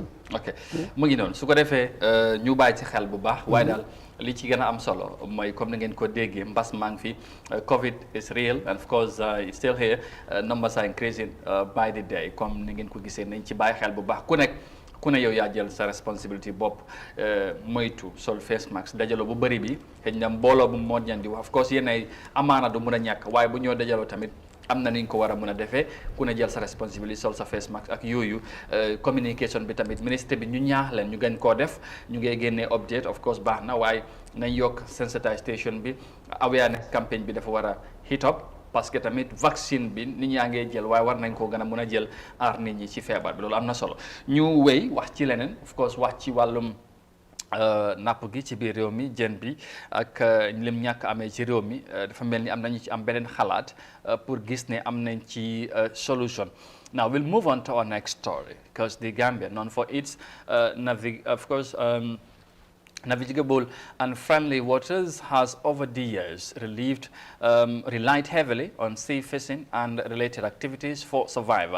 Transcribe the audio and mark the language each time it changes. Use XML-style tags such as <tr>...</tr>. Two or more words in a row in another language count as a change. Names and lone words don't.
<wo>ok mu ngi noonu su ko defee ñu bàyyi ci xel bu baax waaye daal li ci gën a am solo mooy comme ni ngeen ko déggee mbas maa ngi fi</wo> <en>COVID is real and of course it's still here numbers are increasing by the day</en> <wo>comme ni ngeen ko gisee nañ ci bàyyi xel bu baax ku ne yow yaa jël sa responsabilité bopp moytu sol</wo> <en>face mask</en> <wo>dajaloo bu bëri bi xëy na mbooloo bu moo ñan di wax</wo> <en>of course</en> <wo>yéen ay amaana du mun a ñàkk waaye bu ñoo dajaloo tamit am na ni ñu ko war a mun a defee ku ne jël sa responsabilité sol sa</wo> <en>face mask</en> <wo>ak yooyu communication bi tamit ministre bi ñu ñaax leen ñu gën koo def ñu ngay génnee</wo> <en>update of course</en> <wo>baax na waaye nañ yokk sensitisation bi awareness campagne bi dafa war a</wo> <en>hit up</en> <fr>parce que</fr> <wo>tamit vaccine bi nit ñaa ngee jël waaye war nañ koo gën a mun a jël aar nit ñi ci feebar bi loolu am na solo ñu wéy wax ci leneen</wo> <en>of course</en> <wo>wax ci wàllum napp gi ci biir réew mi jën bi ak lim ñàkk amee ci réew mi dafa mel ni am nañu ci am beneen xalaat pour gis ne am nañ ci solution.</wo> <en>Now we'll move on to our next story because the Gambia, known for its navigable and friendly waters, has over the years relied heavily on sea fishing and related activities for survival.</en>